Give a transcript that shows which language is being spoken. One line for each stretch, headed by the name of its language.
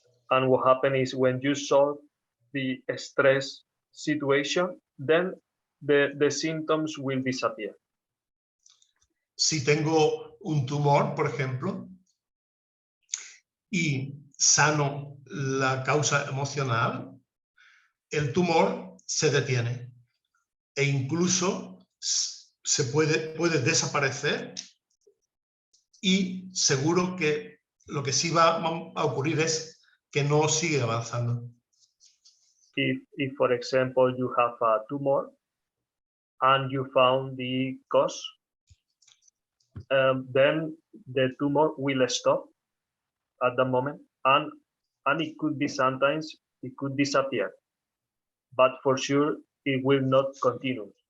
English: And what happens is when you solve the stress situation, then the symptoms will disappear.
Spanish: Si tengo un tumor, por ejemplo, y sano la causa emocional, el tumor se detiene e incluso se puede desaparecer, y seguro que lo que sí va a ocurrir es que no sigue avanzando.
English: If for example, you have a tumor and you found the cause, then the tumor will stop at the moment, and it could be sometimes it could disappear, but for sure it will not continue.